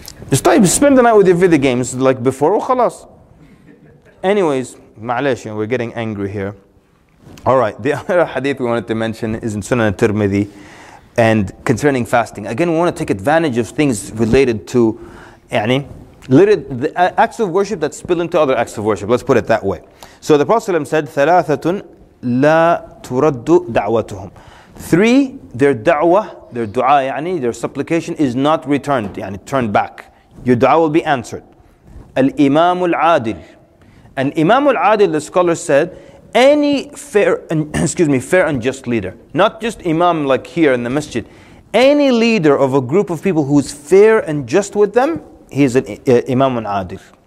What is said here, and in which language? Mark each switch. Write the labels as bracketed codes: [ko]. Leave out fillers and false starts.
[en] Just spend the night with your video games like before وخلاص. Anyways, معلش, we're getting angry here. Alright, the other hadith we wanted to mention is in Sunan al-Tirmidhi, and concerning fasting. Again, we want to take advantage of things related to the acts of worship that spill into other acts of worship. Let's put it that way. So the Prophet ﷺ said, [ar] ثَلَاثَةٌ لَا تُرَدُّ دَعْوَتُهُم. [en] 3, their da'wah, their dua, their supplication is not returned, turned back. Your dua will be answered. Al-Imam al-Adil. And Imam al-Adil, the scholar said, any fair and just leader, not just imam like here in the masjid, any leader of a group of people who is fair and just with them, he is an imam al-adil.